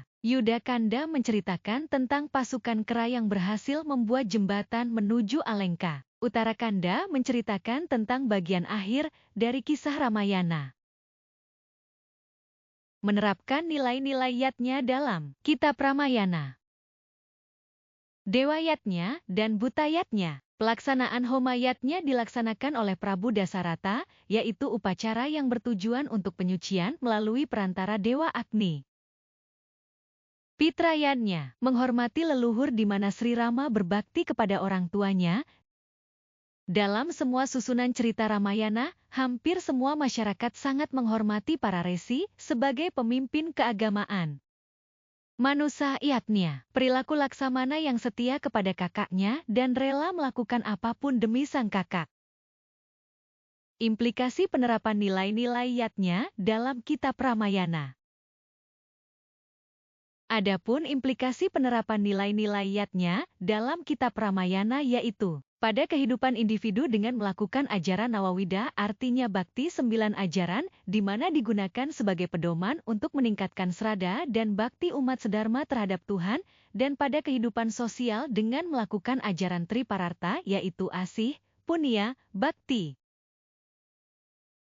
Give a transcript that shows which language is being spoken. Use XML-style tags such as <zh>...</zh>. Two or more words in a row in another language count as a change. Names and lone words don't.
<id>Yuda Kanda menceritakan tentang pasukan Kera yang berhasil membuat jembatan menuju Alengka. Uttara Kanda menceritakan tentang bagian akhir dari kisah Ramayana. Menerapkan nilai-nilai yatnya dalam kitab Ramayana. Dewa Yatnya dan Buta Yatnya. Pelaksanaan Homa Yatnya dilaksanakan oleh Prabu Dasarata, yaitu upacara yang bertujuan untuk penyucian melalui perantara Dewa Agni. Pitra Yatnya, menghormati leluhur di mana Sri Rama berbakti kepada orang tuanya. Dalam semua susunan cerita Ramayana, hampir semua masyarakat sangat menghormati para resi sebagai pemimpin keagamaan. Manusa Yatnya, perilaku Laksamana yang setia kepada kakaknya dan rela melakukan apapun demi sang kakak. Implikasi penerapan nilai-nilai yatnya dalam kitab Ramayana. Adapun implikasi penerapan nilai-nilai yatnya dalam kitab Ramayana yaitu pada kehidupan individu dengan melakukan ajaran Nawawida artinya bakti 9 ajaran di mana digunakan sebagai pedoman untuk meningkatkan srada dan bakti umat sedharma terhadap Tuhan dan pada kehidupan sosial dengan melakukan ajaran Tripararta yaitu asih, punya, bakti.</id>